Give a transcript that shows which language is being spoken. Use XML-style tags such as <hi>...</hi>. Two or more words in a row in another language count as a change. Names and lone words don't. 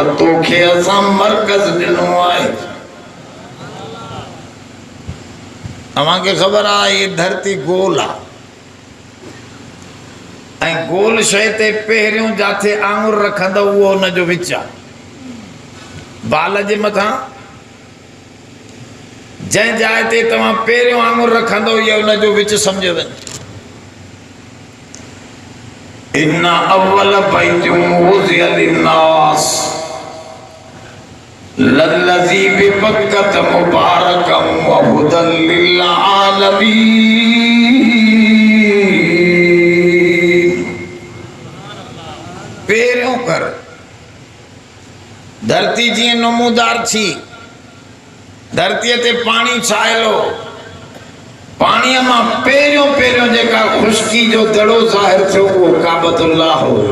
<sd>तोखे असां मरकज़ ॾिनो आहे। तव्हांखे ख़बर आहे ये धरती गोल आहे ऐं गोल शइ ते पहिरियों जाथे आंगुर रखंदव उहो हुनजो विच आहे। बाल जे मथां जंहिं जाइ ते तव्हां पहिरियों आंगुर रखंदव इहो हुनजो विच सम्झो वञो।</sd> <ar>إن أول بيت وضع للناس للذي ببكة مباركا وهدى للعالمين.</ar> <sd>पहिरियों कर धरती जीअं नमूदार थी, धरतीअ ते पाणी छायलो, पाणीअ मां पहिरियों पहिरियों जेका खुश्की जो दड़ो ज़ाहिर थियो उहो काबतुल्लाह हो।</sd>